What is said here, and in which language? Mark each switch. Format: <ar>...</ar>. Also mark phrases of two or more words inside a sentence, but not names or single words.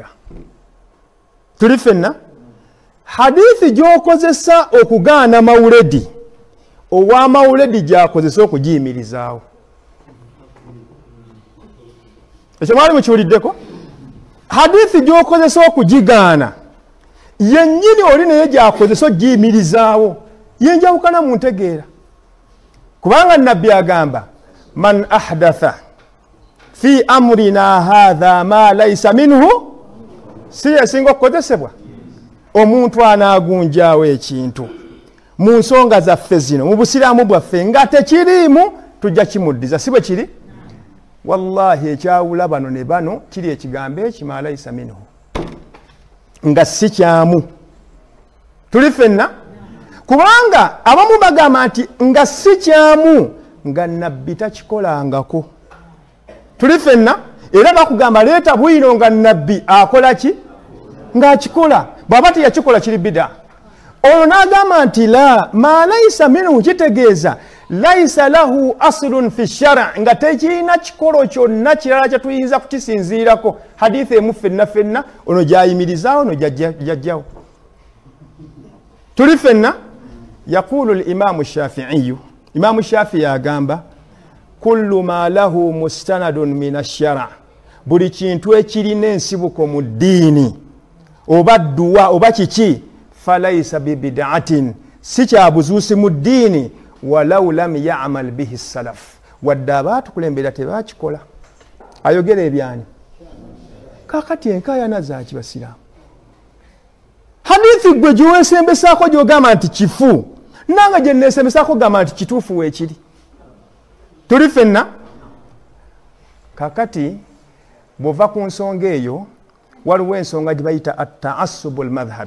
<lg>Tuli ffenna hadithi gy'okozesa okugaana mawuledi, owa mawuledi gy'akozesa okugiyimirizaawo. Ekyo mwali mukiwuliddeko? Hadithi gy'okozesa okugigaana yennyini oli naye gy'akozesa okugiyimirizaawo, yenjawukana mu ntegeera. Kubanga Nabbi agamba</lg> <ar>من أحدث في أمرنا هذا ما ليس منه,</ar> <lg>si yasinga okukozesebwa omuntu anaagunjaawo ekintu mu nsonga zaffe zino mu busiraamu bwaffe nga tekiriimu tujja kimuddiza, si bwe kiri? Wallahi ekyawula bano ne bano kiri ekigambo ekima</lg> <ar>ليس منه,</ar> <lg>nga si kyamu. Tuli ffenna kubanga abamu bagamba nti nga si kyamu nga Nabbi takikolangako. Tuli ffenna era bakugamba leeta bwino nga Nabbi akola ki ng'akikola, bw'aba teyakikola kiri bid'a. Ono n'agamba nti</lg> <ar>لا ما ليس منه,</ar> <lg>kitegeeza</lg> <ar>ليس له أصل في الشرع',</ar> <lg>nga tekirina kikolo kyonna kirala kye tuyinza kukisinziirako. Hadithi emu ffenna ffenna ono gyayimirizaawo ono jajjawo. Tuli ffenna</lg> <ar>يقول الإمام الشافعي,</ar> <lg>Imaamu Shaafi'i agamba</lg> <ar>كل ما له مستند من الشرع',</ar> <lg>buli kintu ekirina ensibuko mu ddiini oba dduwa oba kiki,</lg> <ar>فليس ببدعة,</ar> <lg>si kya buzuusi mu ddiini,</lg> <ar>ولو لم يعمل به السلف,</ar> <lg>wadde abaatukulembera tebakikola. Ayogera ebyani? Kaakati enkaayana zaaki basiraamu? Hadithi gwe gyeweesembesaako gy'ogamba nti kifu, nanga gye neesembesaako gamba nti kituufu weekiri. Tuli ffenna kaakati bw'ova ku nsonga eyo waliwo ensonga gye bayita</lg> <ar>التعصب المذهبي.</ar>